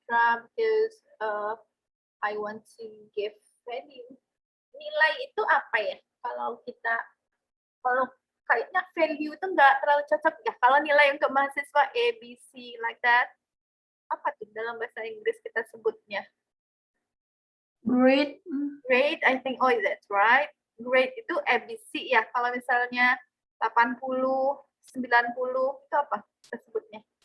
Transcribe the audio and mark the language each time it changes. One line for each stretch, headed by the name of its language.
English: Because I want to give value.
Indonesian: Nilai itu apa ya? Kalau kayaknya value itu nggak terlalu cocok ya. Kalau nilai untuk mahasiswa A, B, C
English: like that,
Indonesian: apa tuh dalam bahasa Inggris kita sebutnya?
English: Grade. Grade, I think, oh that's right.
Indonesian: Grade itu ABC ya. Kalau misalnya 80, 90 itu apa kita sebutnya?